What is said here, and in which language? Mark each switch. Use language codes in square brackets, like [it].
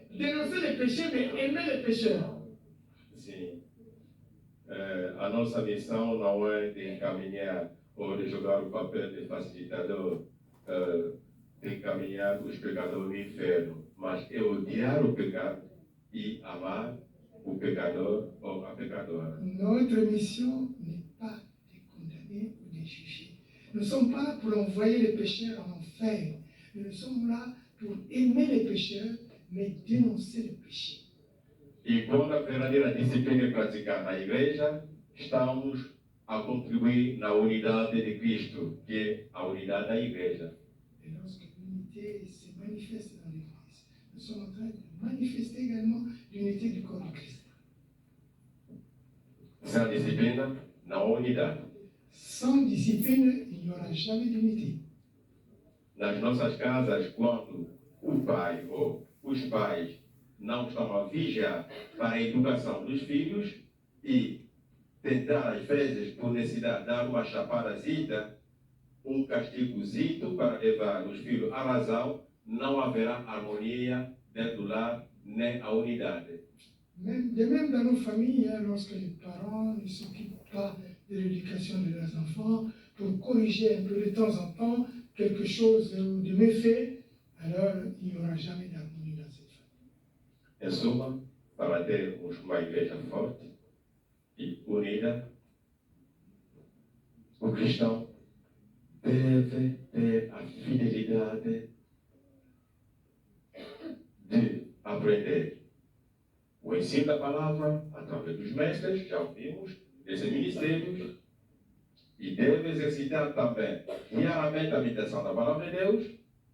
[fr] dénoncer les péchés, mais aimer les pécheurs. [pt] Sim. A nossa missão não é de encaminhar ou de jogar o papel de facilitador, de encaminhar os pecadores no inferno, mas é odiar o pecado e amar o pecador ou a pecadora. [fr] Notre mission n'est pas de condamner ou de juger. Nous ne sommes pas là pour envoyer les pécheurs en enfer. Nous sommes là pour aimer les pécheurs, mais dénoncer le péché. [pt] E quando a verdadeira disciplina é praticada na igreja, estamos a contribuir na unidade de Cristo, que é a unidade da igreja. [fr] Et lorsque l'unité se manifeste dans l'Église, nous sommes en train de manifester également l'unité du corps de Christ. [pt] Sem a disciplina, não há unidade. [fr] Sans discipline, il n'y aura jamais d'unité. [pt] Nas nossas casas, quando o pai ou os pais não estão a vigiar para a educação dos filhos e tentar, às vezes, por necessidade, dar uma chapadazita, um castigozito para levar os filhos à razão, não haverá harmonia dentro do lar, nem a unidade. [fr] De même dans nos familles, lorsque les parents ne s'occupent pas de l'éducation de leurs enfants, pour corriger un peu de temps en temps quelque chose de méfait, alors il n'y aura jamais d'harmonie dans cette famille. [pt] Em suma, para termos uma igreja forte e unida, o cristão deve ter a fidelidade de aprender o ensino da palavra através dos mestres, já ouvimos, desses ministérios, e deve exercitar também diariamente a meditação da palavra de Deus.